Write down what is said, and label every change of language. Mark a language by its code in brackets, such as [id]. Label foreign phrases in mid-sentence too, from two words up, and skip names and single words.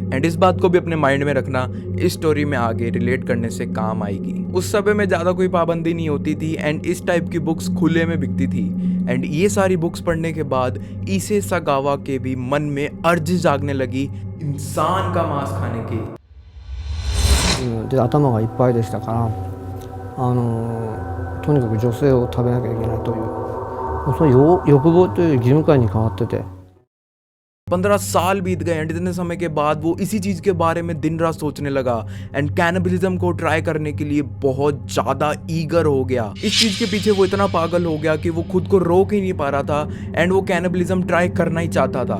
[hi] एंड इस बात को भी अपने माइंड में रखना, इस स्टोरी में आगे रिलेट करने से काम आएगी। उस समय में ज़्यादा कोई पाबंदी नहीं होती थी एंड इस टाइप की बुक्स खुले में बिकती थी। एंड ये सारी बुक्स पढ़ने के बाद इसे सागावा के भी मन में अर्ज जागने लगी इंसान का मांस खाने की। [ja] で頭がいっぱいでしたから、とにかく女性を食べなきゃいけないという、その欲望という義務感に変わってて。 [hi] 15 साल बीत गए एंड इतने समय के बाद वो इसी चीज़ के बारे में दिन रात सोचने लगा एंड कैनिबलिज्म को ट्राई करने के लिए बहुत ज़्यादा ईगर हो गया। इस चीज़ के पीछे वो इतना पागल हो गया कि वो खुद को रोक ही नहीं पा रहा था एंड वो [en] cannibalism try [hi] करना ही चाहता था।